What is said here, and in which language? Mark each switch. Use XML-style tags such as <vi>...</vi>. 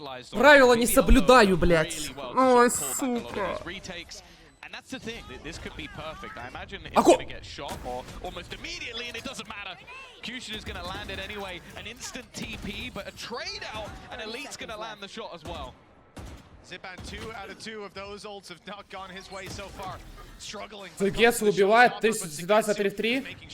<ru>Правила не соблюдаю, блядь. Ой, сука.</ru> <en>And that's the thing, this could be perfect. I imagine it's Ако! going to get shot or almost immediately, and it doesn't matter. Cushion is going to land it anyway. An instant TP, but a trade out, and Elite's going to land the shot as well. Zipan, 2 out of 2 of those ults have not gone his way so far.</en> <ru>Сугецу убивает, ситуация 3-3.</ru>